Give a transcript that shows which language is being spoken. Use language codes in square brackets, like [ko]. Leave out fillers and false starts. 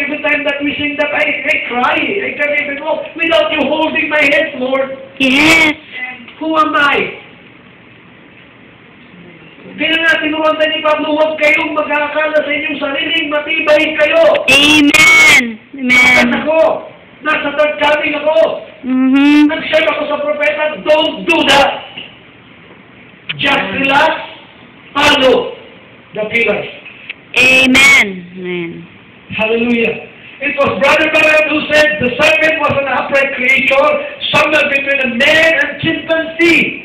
[en] Every time that we sing that, I cry. I can't even walk without you holding my hand, Lord. Yes. Who am I? [tl] Kaya nga tinuruan tayo ni Pablo, huwag kayong mag-aakala sa inyong sariling matibay kayo. Amen. Amen. At ako, nasa third coming ako. Nag-share ako sa propeta, [en] don't do that. Just relax, follow the pillars. Amen. Amen. Hallelujah. It was Brother Barrett who said the serpent was an upright creature, somewhere between a man and chimpanzee.